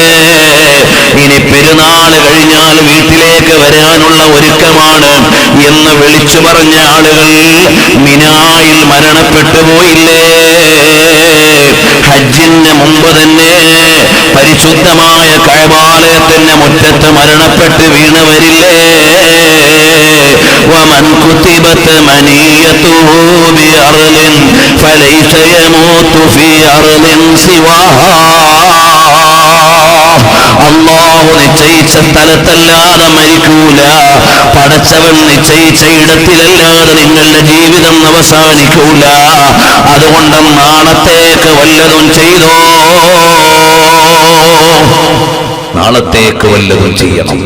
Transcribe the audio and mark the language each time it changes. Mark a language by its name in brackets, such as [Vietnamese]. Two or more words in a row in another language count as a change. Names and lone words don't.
[Malayalam] ഇനി പെരുന്നാൾ കഴിഞ്ഞാൽ വീട്ടിലേക്ക് വരാനുള്ള ഒരുക്കമാണ് എന്ന് വിളിച്ചു പറഞ്ഞ ആളുകൾ മിനായിൽ മരണപ്പെട്ടു പോയില്ലേ? ഹജ്ജിന് മുമ്പ് തന്നെ പരിശുദ്ധമായ കഅബാലയത്തിന്റെ മുറ്റത്ത് മരണപ്പെട്ട് വീണവരില്ലേ? [Arabic] ومن كتبت منيته بأرض فليس يموت في أرض سواها. [Malayalam] അല്ലാഹു നിശ്ചയിച്ച സ്ഥലത്തല്ലാതെ മരിക്കൂല. പടച്ചവൻ നിശ്ചയിച്ച ഇടത്തിലല്ലാതെ നിങ്ങളുടെ ജീവിതം അവസാനിക്കൂല. അതുകൊണ്ട് നാളത്തേക്ക് വല്ലതും ചെയ്തോ, നാളത്തേക്ക് വല്ലതും ചെയ്യണം.